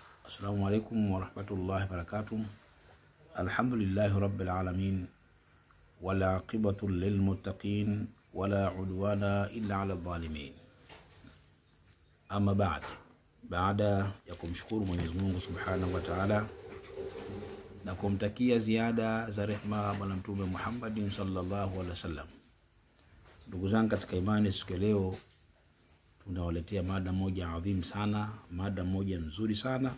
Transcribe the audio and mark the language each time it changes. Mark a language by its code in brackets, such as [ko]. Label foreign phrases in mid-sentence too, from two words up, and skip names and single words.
[ar] السلام عليكم ورحمة الله وبركاته. الحمد لله رب العالمين، والعاقبة للمتقين, ولا عدوان إلا على الظالمين. [sw] Amma baada ya kumshukuru Mwenyezi Mungu [ar] سبحانه وتعالى [sw] na kumtakia ziada za rehma bwana Mtume Muhammadin [ar] صلى الله عليه وسلم, [sw] ndugu zangu katika imani, siku leo tunawaletea mada moja adhim sana, mada moja nzuri sana.